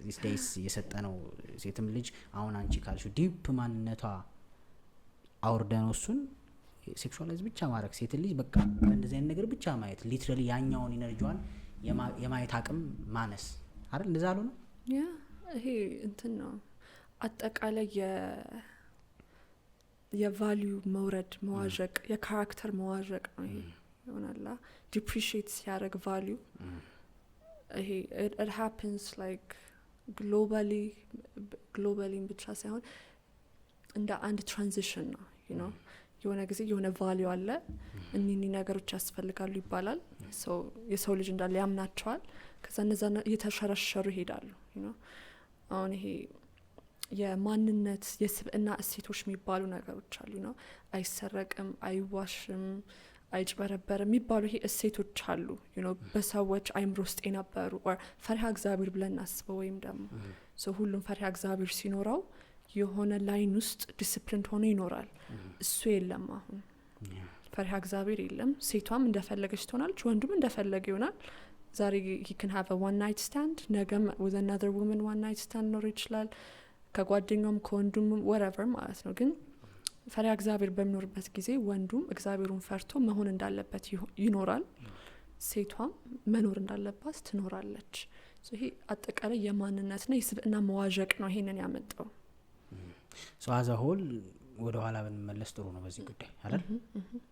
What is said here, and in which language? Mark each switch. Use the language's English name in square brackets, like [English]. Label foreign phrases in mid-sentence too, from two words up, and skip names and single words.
[English] these days [Amharic] የሰጠነው ሴትም ልጅ አሁን አንቺ ካልሽው ዲፕ ማንነቷ አውርደነው እሱን ሴክሹዋላይዝ ብቻ ማድረግ ሴት ልጅ በቃ እንደዚህ አይነት ነገር ብቻ ማየት ሊትራሊ ያኛውን ኢነርጂዋን የማየት አቅም ማነስ አይደል እንደዛ አሉ ነው ያ ይሄ እንትን ነው አጠቃላይ የቫልዩ መውረድ መዋዠቅ የካራክተር መዋዠቅ ነው ይሄ ይሆናላ ዲፕሪሺየት ሲያደርግ ቫልዩ ይሄ [English] it happens like globally [Amharic] ብቻ ሳይሆን እንደ አንድ ትራንዚሽን ነው [English] you know [Amharic] የሆነ ጊዜ የሆነ ቫልዩ አለ እኒኒ ነገሮች ያስፈልጋሉ ይባላል የሰው ልጅ እንዳለ ያምናቸዋል ከዛ እነዛ እየተሸረሸሩ ይሄዳሉ [English] you know [Amharic] አሁን ይሄ የማንነት የስብዕና እሴቶች የሚባሉ ነገሮች አሉ ነው አይሰረቅም አይዋሽም አይጭበረበርም የሚባሉ ይሄ እሴቶች አሉ [English] you know [Amharic] በሰዎች አይምሮ ውስጥ የነበሩ or ፈሪሃ እግዚአብሔር ብለን እናስበው ወይም ደግሞ ሁሉም ፈሪሃ እግዚአብሔር ሲኖረው የሆነ ላይን ውስጥ ዲሲፕሊን ሆኖ ይኖራል እሱ የለም አሁን ፈሪሃ እግዚአብሔር የለም ሴቷም እንደፈለገች ትሆናለች ወንዱም እንደፈለገ ይሆናል ዛሬ [English] he can have a one night stand [Amharic] ነገም [English] with another woman one night stand [Amharic] ኖር ይችላል ከጓደኛውም ከወንዱም whatever ማለት ነው ግን ፈሪሃ እግዚአብሔር በሚኖርበት ጊዜ ወንዱም እግዚአብሔሩን ፈርቶ መሆን እንዳለበት ይኖራል ሴቷም መኖር እንዳለባት ትኖራለች ይሄ አጠቃላይ የማንነትና የስብዕና መዋዠቅ ነው ይሄንን ያመጣው [English] as a whole [Amharic] ወደ ኋላ ብንመለስ ጥሩ ነው በዚህ ጉዳይ አይደል